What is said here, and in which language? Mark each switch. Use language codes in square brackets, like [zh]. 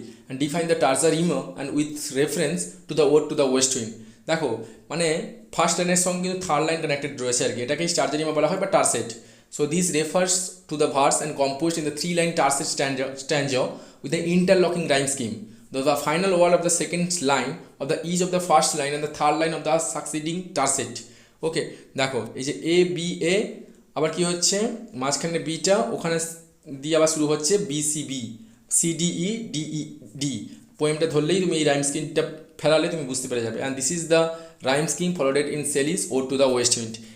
[en] And define the terza rima and with reference to the ode to the west wind. [bn] দেখো মানে first লাইনের সঙ্গে কিন্তু থার্ড লাইন কানেক্টেড রয়েছে আর কি, এটাকেই টার্জা রিমা বলা হয় বা টার্সেট। [en] So this refers to the verse and composed in the 3 line tercet stanza with the interlocking rhyme scheme. The final word of the second line of the each of the first line and the third line of the succeeding tercet, okay. [bn] দেখো এই যে A B A, আবার কি হচ্ছে মাঝখানে beta, ওখানে দিয়ে আবার শুরু হচ্ছে বিসিবি, সিডিই ডিই ডি। পোয়েমটা ধরলেই তুমি এই রাইম স্কিমটা ফেলালে তুমি বুঝতে পেরে যাবে। [en] And this is the rhyme scheme followed in Shelley's ode to the west wind.